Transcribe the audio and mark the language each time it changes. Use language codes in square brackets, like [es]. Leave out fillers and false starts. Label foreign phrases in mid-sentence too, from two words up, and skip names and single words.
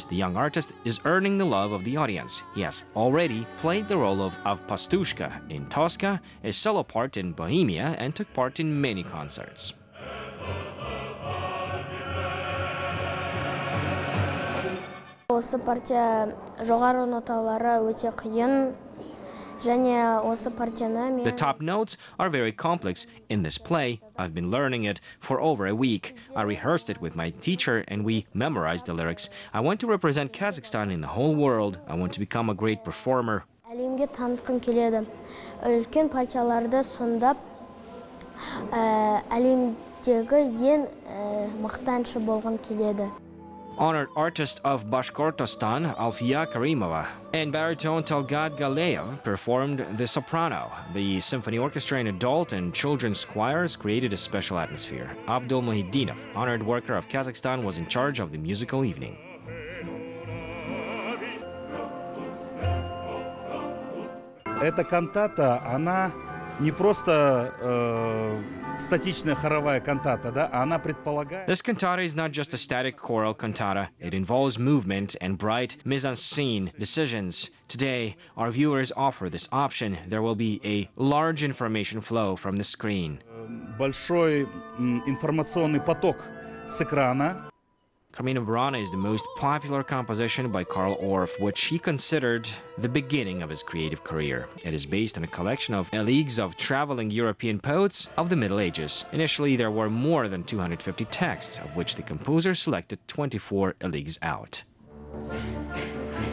[en] The young artist is earning the love of the audience. He has already played the role of Pastushka in Tosca, a solo part in Bohemia, and took part in many concerts. [kk] Осы партия жоғары ноталары өте қиын. [en] The top notes are very complex in this play. I've been learning it for over a week. I rehearsed it with my teacher and we memorized the lyrics. I want to represent Kazakhstan in the whole world. I want to become a great performer. [kk] Әлемге танытқым келеді. Үлкен партияларды сомдап, әлемдегі ең мықты әнші болғым келеді. [en] Honored artist of Bashkortostan, Alfiya Karimova, and baritone Talgat Galeyev performed the soprano. The symphony orchestra in adult and children's choirs created a special atmosphere. Abdul Muhiddinov, honored worker of Kazakhstan, was in charge of the musical evening. [ru] Эта кантата, она не просто статичная хоровая кантата, да, она предполагает... [en] This cantata is not just a static choral cantata. It involves movement and bright mise-en-scene decisions. Today, our viewers offer this option. There will be a large information flow from the screen. [ru] Большой информационный поток с экрана. [en] Carmina Burana is the most popular composition by Karl Orff, which he considered the beginning of his creative career. It is based on a collection of elegies of traveling European poets of the Middle Ages. Initially, there were more than 250 texts, of which the composer selected 24 elegies out.